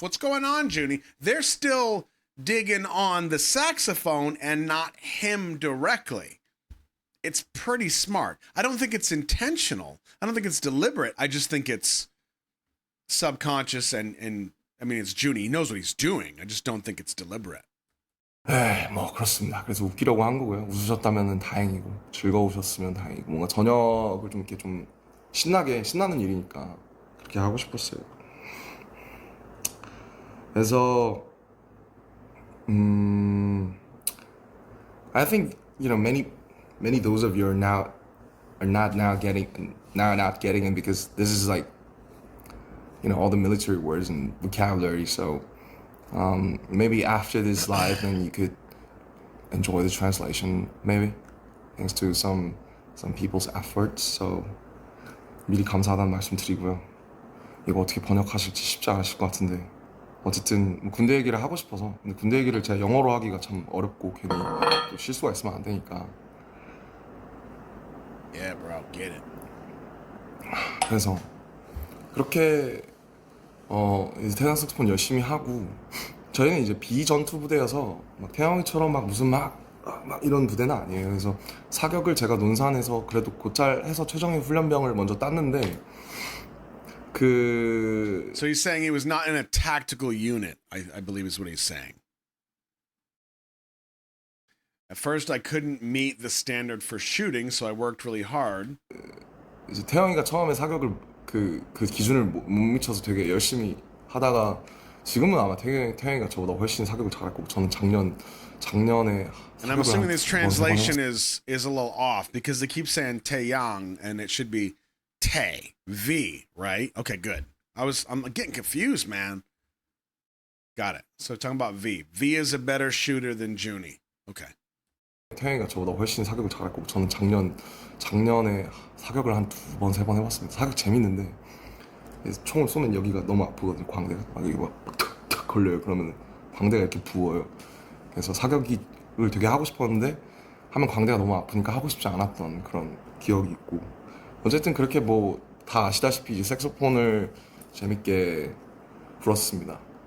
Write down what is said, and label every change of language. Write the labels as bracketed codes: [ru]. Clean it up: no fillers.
[en] What's going on, Junie? They're still digging on the saxophone and not him directly. It's pretty smart. I don't think it's intentional. I don't think it's deliberate. I just think it's subconscious and I mean, it's Junie. He knows what he's doing. I just don't think it's deliberate. [ko] 뭐 그렇습니다. 그래서 웃기려고 한 거고요. 웃으셨다면 다행이고 즐거우셨으면 다행이고 뭔가 저녁을 좀 이렇게 좀 신나는 일이니까 그렇게 하고 싶었어요. [en] 그래서 I think many those of you are not getting it because this is like all the military words and vocabulary. So maybe after this live, then you could enjoy the translation. Maybe thanks to some people's efforts. [ko] So 미리 감사하다는 말씀 드리고요. 이거 어떻게 번역하실지 쉽지 않으실 것 같은데 어쨌든 군대 얘기를 하고 싶어서 근데 군대 얘기를 제가 영어로 하기가 참 어렵고 괜히 또 실수가 있으면 안 되니까. [en] Yeah, bro, get it. [ko] 그래서 그렇게 이제 태양 색소폰 열심히 하고 저희는 이제 비전투 부대여서 막 태양이처럼 막 무슨 막 이런 부대는 아니에요. 그래서 사격을 제가 논산에서 그래도 곧잘 해서 최정예 훈련병을 먼저 땄는데 그 [en] So he's saying he was not in a tactical unit, I believe is what he's saying. At first, I couldn't meet the standard for shooting, so I worked really hard. [ko] 이제 태영이가 처음에 사격을 그 기준을 못 미쳐서 되게 열심히 하다가 지금은 아마 태영이가 저보다 훨씬 사격을 잘할 거고 저는 작년에 [en] And I'm assuming this [ko] 한 두 번, 세 [en] translation [ko] 번 [en] is a little off because they keep saying Taeyang and it should be Tae V, right? Okay, good. I'm getting confused, man. Got it. So talking about V. V is a better shooter than Junie. Okay. [ko] 태영이가 저보다 훨씬 사격을 잘할 거고 저는 작년에 사격을 한 두 번, 세 번 해봤습니다. 사격 재밌는데 총을 쏘면 여기가 너무 아프거든요. 광대가 막 여기 탁탁 걸려요. 그러면 광대가 이렇게 부어요. 그래서 사격을 되게 하고 싶었는데 하면 광대가 너무 아프니까 하고 싶지 않았던 그런 기억이 있고 어쨌든 그렇게 뭐 다 아시다시피 이제 색소폰을 재밌게 불었습니다.